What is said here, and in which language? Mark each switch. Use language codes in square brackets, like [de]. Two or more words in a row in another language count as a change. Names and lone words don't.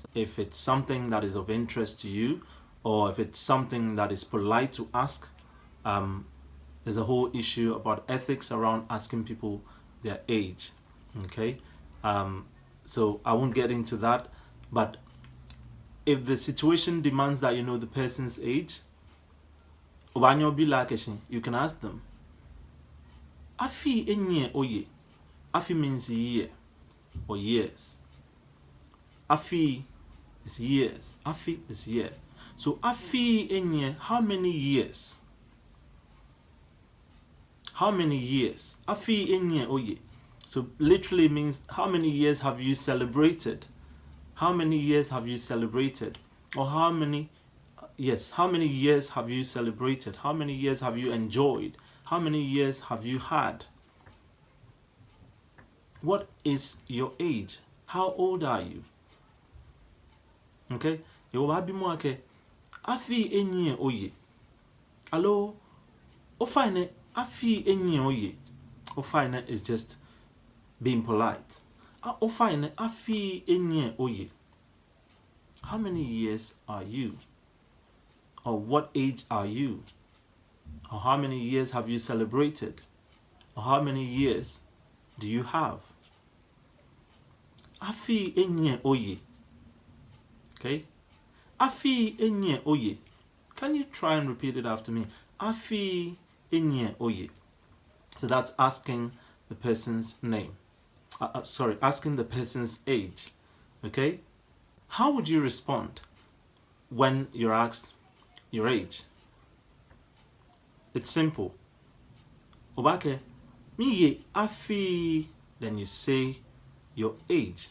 [en] If it's something that is of interest to you, or if it's something that is polite to ask, there's a whole issue about ethics around asking people their age. Okay, so I won't get into that. But if the situation demands that you know the person's age, you can ask them. [gaa] Afi enye oye. [en] Afi means year or years. Afi is years. Afi is year. So [gaa] afi enye, [en] how many years? How many years? [gaa] Afi enye oye. [en] So literally means how many years have you celebrated? How many years have you celebrated? Or how many years have you celebrated? How many years have you enjoyed? How many years have you had? What is your age? How old are you? Okay? [gaa] Afi enye oye. Hello? Ofaine afi enye oye. [en] Ofaine is just being polite. [gaa] Ofaine afi enye oye. [en] How many years are you? Or what age are you? Or how many years have you celebrated? Or how many years do you have? [gaa] Afi enye oye. Okay? Afi enye oye. [en] Can you try and repeat it after me? [gaa] Afi enye oye. [en] So that's asking the person's name. Asking the person's age. Okay? How would you respond when you're asked your age? It's simple. [gaa] Obake, miye afi, [en] then you say your age.